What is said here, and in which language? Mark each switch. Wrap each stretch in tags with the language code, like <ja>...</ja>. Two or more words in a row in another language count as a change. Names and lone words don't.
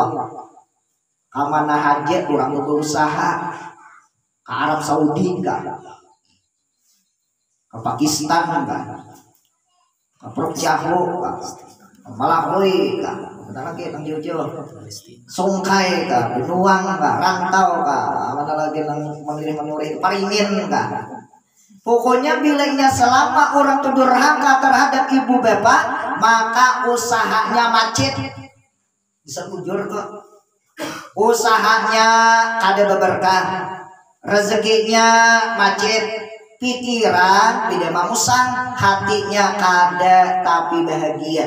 <id>Kamana hajat orang berusaha ke Arab Saudi enggak, ke Pakistan enggak, ke Perut Jaho enggak, ke Malawi enggak, mana lagi yang jauh-jauh, Songkai enggak, Benuang enggak, Rantau enggak, mana lagi yang memilih Paringin enggak. Pokoknya bilangnya selama orang itu durhaka terhadap ibu bapak, maka usahanya macet. Bisa bujur kok. Usahanya kada berberkah, rezekinya macet, pikiran tidak mamusang, hatinya kada tapi bahagia.</id>